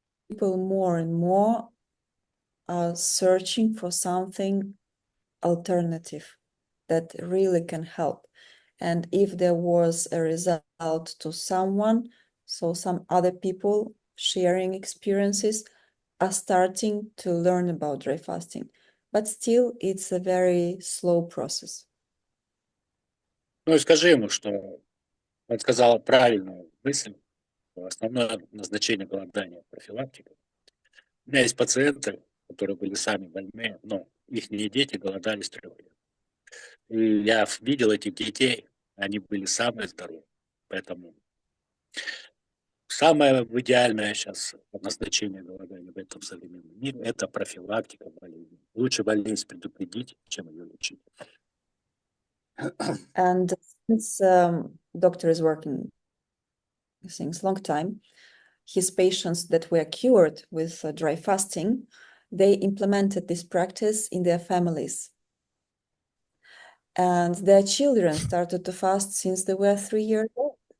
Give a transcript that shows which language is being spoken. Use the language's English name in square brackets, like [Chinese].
[English] People more and more are searching for something alternative that really can help. And if there was a result to someone, so some other people sharing experiences are starting to learn about dry fasting. But still, it's a very slow process. [Russian] Ну и скажи ему, что он сказал правильную мысль, что основное назначение голодания – профилактика. У меня есть пациенты, которые были сами больны, но их дети голодали с 3 лет. И я видел этих детей, они были самые здоровые. Поэтому самое идеальное сейчас назначение голодания в этом современном мире – это профилактика болезни. Лучше болезнь предупредить, чем ее лечить. [English] And since doctor is working since long time, his patients that were cured with dry fasting, they implemented this practice in their families. And their children started to fast since they were 3 years old.